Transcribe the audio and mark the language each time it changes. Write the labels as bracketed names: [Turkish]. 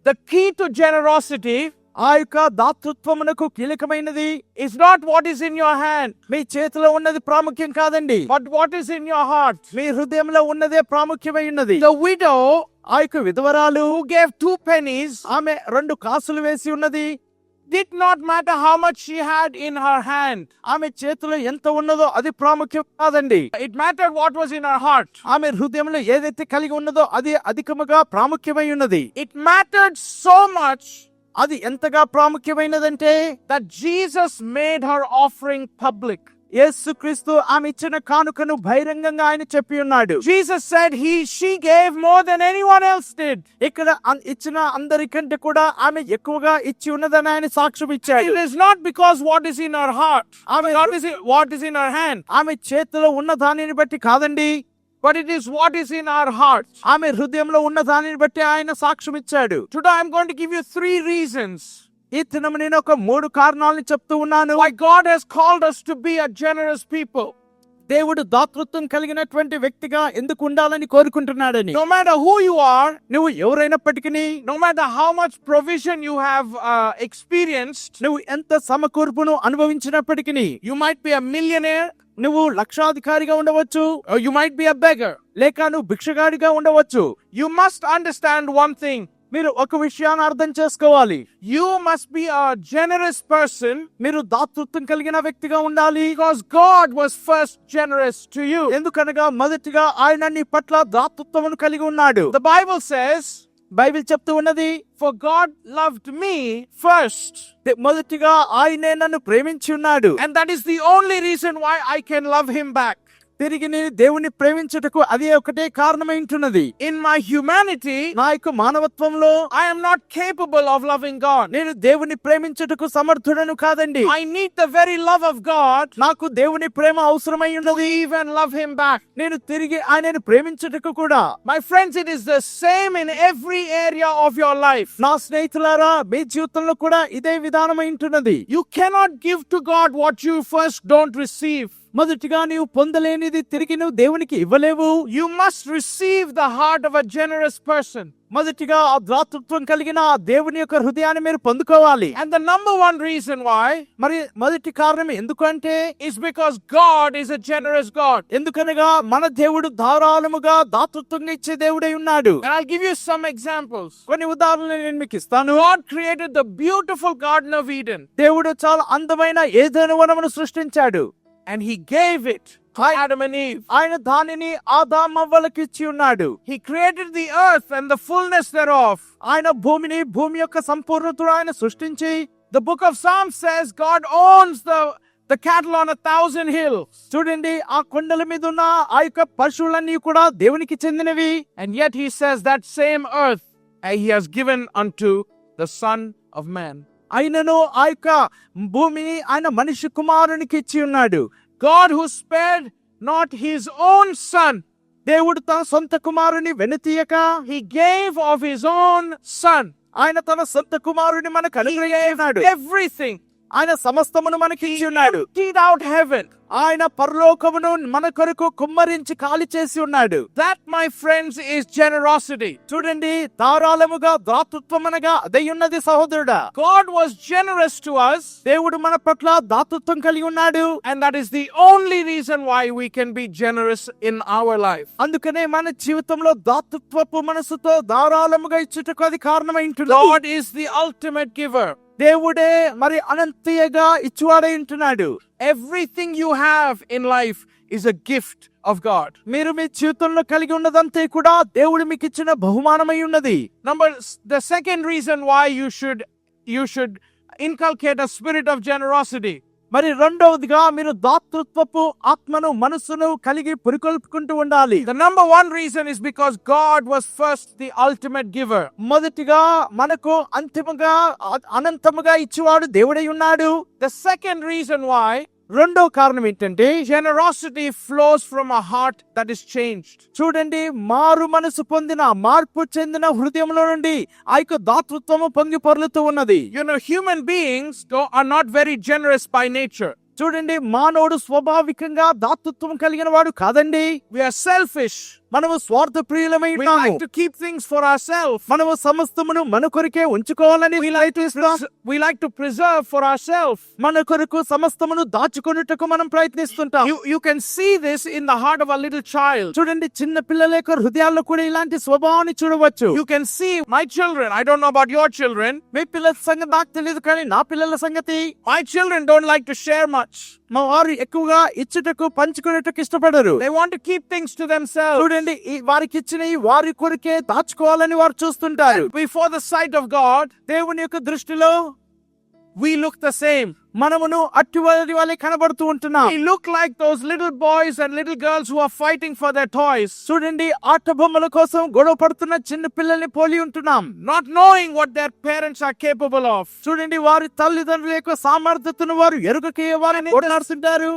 [English] The key to generosity, [Telugu] ఆ యొక్క దాతృత్వమునకు కీలకమైనది, [English] is not what is in your hand, [Telugu] మీ చేతిలో ఉన్నది ప్రాముఖ్యం కాదండి, [English] but what is in your heart, [Telugu] మీ హృదయంలో ఉన్నదే ప్రాముఖ్యమై ఉన్నది. [English] The widow, [Telugu] ఆ యొక్క విధవరాలు, [English] who gave 2 pennies, [Telugu] ఆమె 2 కాసులు వేసి ఉన్నది, [English] did not matter how much she had in her hand, [Telugu] ఆమె చేతిలో ఎంత ఉన్నదో అది ప్రాముఖ్యం కాదండి. [English] It mattered what was in her heart, [Telugu] ఆమె హృదయంలో ఏదైతే కలిగి ఉన్నదో అది అధికముగా ప్రాముఖ్యమై ఉన్నది. [English] It mattered so much, [Telugu] అది ఎంతగా ప్రాముఖ్యమైనదంటే, [English] that Jesus made her offering public. [Telugu] యేసుక్రీస్తు ఆమె ఇచ్చిన కానుకను బహిరంగంగా ఆయన చెప్పి ఉన్నాడు. [English] Jesus said she gave more than anyone else did. [Telugu] ఇక్కడ ఇచ్చిన అందరికంటే కూడా ఆమె ఎక్కువగా ఇచ్చి ఉన్నదని ఆయన సాక్ష్యం ఇచ్చాడు. [English] It is not because what is in her heart, what is in her hand, [Telugu] ఆమె చేతిలో ఉన్న దానిని బట్టి కాదండి, [English] but it is what is in our heart. [Telugu] ఆమె హృదయంలో ఉన్న దానిని బట్టి ఆయన సాక్ష్యం ఇచ్చాడు. [English] Today I am going to give you 3 reasons. [Telugu] ఈ దినం నేను ఒక 3 కారణాలను చెప్తూ ఉన్నాను. [English] Why God has called us to be a generous people. [Telugu] దేవుడు దాతృత్వం కలిగినటువంటి వ్యక్తిగా ఎందుకు ఉండాలని కోరుకుంటున్నాడని. [English] No matter who you are, [Telugu] నువ్వు ఎవరైనప్పటికీ, [English] no matter how much provision you have experienced, [Telugu] నువ్వు ఎంత సమకూర్పును అనుభవించినప్పటికీ, [English] you might be a millionaire, [Telugu] నువ్వు లక్షాధికారిగా ఉండవచ్చు, [English] you might be a beggar, [Telugu] లేక నువ్వు భిక్షగాడిగా ఉండవచ్చు. [English] You must understand one thing. [Telugu] మీరు ఒక విషయాన్ని అర్థం చేసుకోవాలి. [English] You must be a generous person. [Telugu] మీరు దాతృత్వం కలిగిన వ్యక్తిగా ఉండాలి. [English] Because God was first generous to you. [Telugu] ఎందుకనగా మొదటిగా ఆయన నీ పట్ల దాతృత్వమును కలిగి ఉన్నాడు. [English] The Bible says, [Telugu] బైబిల్ చెప్తూ ఉన్నది, [English] for God loved me first. [Telugu] మొదటిగా ఆయనే నన్ను ప్రేమించి ఉన్నాడు. [English] And that is the only reason why I can love him back. [Telugu] తిరిగి నేను దేవుని ప్రేమించుటకు అదే ఒకటే కారణమై ఉంటున్నది. [English] In my humanity, [Telugu] నా యొక్క మానవత్వంలో, [English] I am not capable of loving God. [Telugu] నేను దేవుని ప్రేమించుటకు సమర్థుడను కాదండి. [English] I need the very love of God. [Telugu] నాకు దేవుని ప్రేమ అవసరమై ఉన్నది. [English] Even love him back. [Telugu] నేను తిరిగి ఆయనను ప్రేమించుటకు కూడా. [English] My friends, it is the same in every area of your life. [Telugu] నా స్నేహితులారా, మీ జీవితంలో కూడా ఇదే విధానమై ఉంటున్నది. [English] You cannot give to God what you first don't receive. [Telugu] మొదటిగా నీవు పొందలేనిది తిరిగి నువ్వు దేవునికి ఇవ్వలేవు. [English] You must receive the heart of a generous person. [Telugu] మొదటిగా ఆ దాతృత్వం కలిగిన ఆ దేవుని యొక్క హృదయాన్ని మీరు పొందుకోవాలి. [English] And the number one reason why [Telugu] మరి మొదటి కారణం ఎందుకంటే [English] is because God is a generous God. [Telugu] ఎందుకనగా మన దేవుడు ధారాళముగా దాతృత్వంగా ఇచ్చే దేవుడై ఉన్నాడు. [English] And I'll give you some examples. [Telugu] కొన్ని ఉదాహరణలు నేను మీకు ఇస్తాను. [English] God created the beautiful Garden of Eden [Telugu] దేవుడు చాలా అందమైన ఏదెను వనమును సృష్టించాడు. [English] and he gave it to Adam and Eve. [Telugu] ఆయన దానిని ఆదామవ్వలకు ఇచ్చి ఉన్నాడు. [English] He created the earth and the fullness thereof. [Telugu] ఆయన భూమిని భూమి యొక్క సంపూర్ణతను ఆయన సృష్టించి, [English] The book of Psalms says God owns the cattle on 1,000 hills. [Telugu] చూడండి ఆ కొండల మీద ఉన్న ఆ యొక్క పశువులన్నీ కూడా దేవునికి చెందినవి. [English] And yet he says that same earth he has given unto the Son of Man. [Telugu] ఆయనను ఆ యొక్క భూమిని ఆయన మనిషి కుమారునికి ఇచ్చి ఉన్నాడు. [English] God who spared not his own son, [Telugu] దేవుడు తన సొంత కుమారుని వెనుతీయక [English] he gave of his own son. [Telugu] ఆయన తన సొంత కుమారుని మనకు అనుగ్రహించాడు. [English] Everything. [Telugu] ఆయన సమస్తమును మనకి ఇచ్చి ఉన్నాడు. [English] Emptied out heaven. [Telugu] ఆయన పరలోకమును మన కొరకు కుమ్మరించి ఖాళీ చేసి ఉన్నాడు. [English] That, my friends, is generosity. [Telugu] చూడండి ధారాళముగా దాతృత్వం అనగా అదే ఉన్నది సహోదరుడా. [English] God was generous to us, [Telugu] దేవుడు మన పట్ల దాతృత్వం కలిగి ఉన్నాడు. [English] and that is the only reason why we can be generous in our life. [Telugu] అందుకనే మన జీవితంలో దాతృత్వపు మనసుతో ధారాళముగా ఇచ్చుటకు అది కారణమై ఉంటుంది. [English] God is the ultimate giver. [Telugu] దేవుడే మరి అనంతీయగా ఇచ్చువాడై ఉంటున్నాడు. [English] Everything you have in life is a gift of God. [Telugu] మీరు మీ జీవితంలో కలిగి ఉన్నదంతా కూడా దేవుడు మీకు ఇచ్చిన బహుమానమై ఉన్నది. [English] The second reason why you should inculcate a spirit of generosity. [Telugu] మరి రెండవదిగా మీరు దాతృత్వపు ఆత్మను మనస్సును కలిగి పురికొల్పుకుంటూ ఉండాలి. [English] The number one reason is because God was first the ultimate giver. [Telugu] మొదటిగా మనకు అంతిమంగా అనంతముగా ఇచ్చేవాడు దేవుడై ఉన్నాడు. [English] The second reason why [Telugu] రెండో కారణం ఏంటంటే [English] generosity flows from a heart that is changed. [Telugu] చూడండి మారు మనసు పొందిన మార్పు చెందిన హృదయంలో నుండి ఆ యొక్క దాతృత్వము పొంగి పొర్లుతూ ఉన్నది. [English] You know, human beings are not very generous by nature. [Telugu] చూడండి మానవుడు స్వాభావికంగా దాతృత్వం కలిగిన వాడు కాదండి. [English] We are selfish. [Telugu] మనము స్వార్థ ప్రియులమై [English] We [Telugu] ఉన్నాము. [English] like to keep things for ourselves. [Telugu] మనము సమస్తమును మన కొరకే ఉంచుకోవాలని ప్రయత్నిస్తాం. [English] We like to preserve for ourselves. [Telugu] మన కొరకు సమస్తమును దాచుకొనుటకు మనం ప్రయత్నిస్తుంటాం. [English] You can see this in the heart of a little child. [Telugu] చూడండి చిన్న పిల్లల యొక్క హృదయాల్లో కూడా ఇలాంటి స్వభావాన్ని చూడవచ్చు. [English] You can see my children. I don't know about your children. [Telugu] మీ పిల్లల సంగతి నాకు తెలియదు, కానీ నా పిల్లల సంగతి, [English] My children don't like to share much. [Telugu] మా వారు ఎక్కువగా ఇచ్చుటకు పంచుకునేటకు ఇష్టపడరు. [English] They want to keep things to themselves. [Telugu] చూడండి వారికి ఇచ్చినవి వారి కొరకే దాచుకోవాలని వారు చూస్తుంటారు. [English] Before the sight of God, [Telugu] దేవుని యొక్క దృష్టిలో [English] we look the same. [Telugu] మనమును అట్టివారి వలె కనబడుతూ ఉంటున్నాం. [English] We look like those little boys and little girls who are fighting for their toys, [Telugu] చూడండి ఆట బొమ్మల కోసం గొడవ పడుతున్న చిన్న పిల్లల్ని పోలి ఉంటున్నాం. [English] not knowing what their parents are capable of. [Telugu] చూడండి వారి తల్లిదండ్రుల యొక్క సామర్థ్యతను వారు ఎరుగకే వారిని కొట్లాడుతుంటారు.